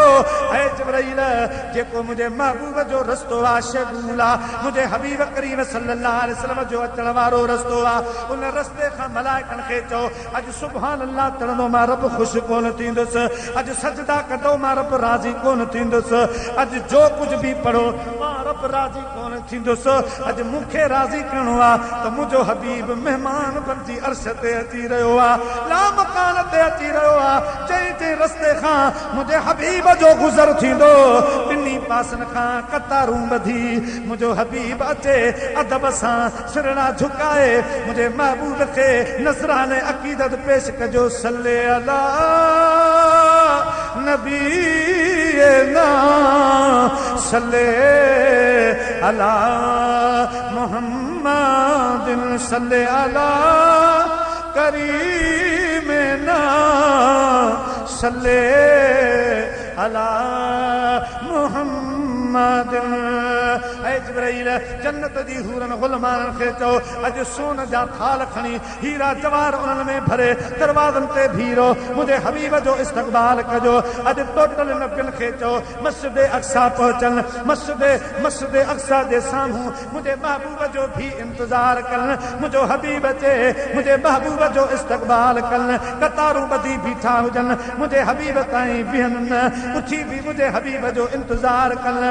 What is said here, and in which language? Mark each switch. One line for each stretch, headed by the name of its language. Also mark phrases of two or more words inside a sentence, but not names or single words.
Sindhi: ऐं जिब्राइल जेको मुंहिंजे महबूब जो रस्तो आहे शेगूल आहे, मुंहिंजे हबीब करीम
Arabic: صلى الله عليه وسلم
Sindhi: जो अचण वारो रस्तो आ उन रस्ते खां मलाइकनि खे चओ अॼु
Arabic: سبحان الله
Sindhi: तणंदो मां रब ख़ुशि कोन थींदुसि, अॼु सजदा कंदो मां रब राज़ी कोन थींदुसि, अॼु जो कुझु बि पढ़ो मां रब राज़ी कोन थींदुसि, अॼु मूंखे राज़ी करिणो आहे त मुंहिंजो हबीब महिमान बणिजी अर्श ते अची रहियो आहे,
Arabic: لا مكان
Sindhi: ते अची रहियो आहे। जंहिं जंहिं रस्ते खां मुंहिंजे हबीब जो गुज़र थींदो ॿिन्ही पासनि खां कतारूं ॿधी मुंहिंजो हबीब अचे अदब सां सिरड़ा झुकाए मुंहिंजे महबूब खे नज़राने अक़ीदत पेश कजो
Arabic: صلى على نبي نا صلى على محمد صلى على كريمنا صلى على محمد.
Sindhi: ऐ जिब्राइल जन्नत जी हूरन गुलमाननि खे चओ अॼु सोन जा थाल खणी हीरा जवाहर उन्हनि में भरे दरवाज़नि ते बीहो मुंहिंजे हबीब जो इस्तक़बाल कजो। अॼु टोटल नबियुनि खे चओ मस्जिद अक्सा पहुचनि, मस्जिद अक्सा जे साम्हूं मुंहिंजे महबूब जो भी इंतज़ार कनि, मुंहिंजो हबीब अचे मुंहिंजे महबूब जो इस्तक़बाल कनि, कतारूं ॿधी बीठा हुजनि मुंहिंजे हबीब ताईं बीहनि न, उथी बि मुंहिंजे हबीब जो इंतज़ार कनि।